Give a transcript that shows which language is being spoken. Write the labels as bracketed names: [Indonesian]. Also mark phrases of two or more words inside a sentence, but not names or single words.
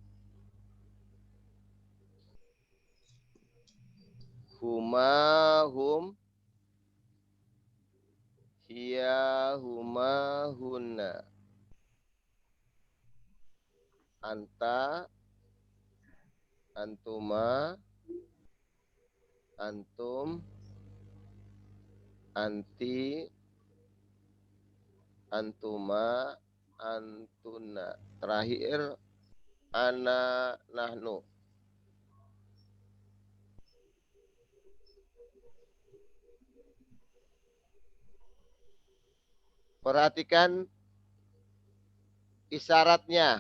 [Arabic] هما، هم، هي، هما, hunna. أنتَ، أنتما, أنتم، أنتِ، أنتما، أنتن. Terakhir, أنا، نحن. [Indonesian] Perhatikan isyaratnya.